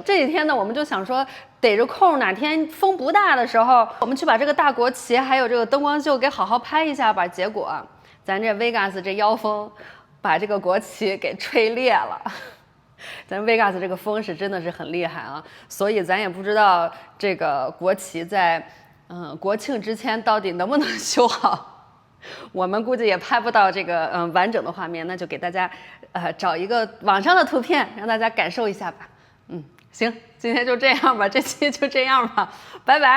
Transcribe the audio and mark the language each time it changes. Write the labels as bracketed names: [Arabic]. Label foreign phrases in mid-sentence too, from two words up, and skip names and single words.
[Chinese] 這幾天呢，我們就想說逮着空，哪天風不大的時候，我們去把這個大國旗還有這個燈光秀給好好拍一下吧。結果咱這 Vegas 這妖風把這個國旗給吹裂了。咱 Vegas 這個風是真的是很厲害啊，所以咱也不知道這個國旗在國慶之前到底能不能修好，我們估計也拍不到這個完整的畫面，那就給大家找一個網上的圖片讓大家感受一下吧。行，今天就這樣吧，這期就這樣吧，拜拜。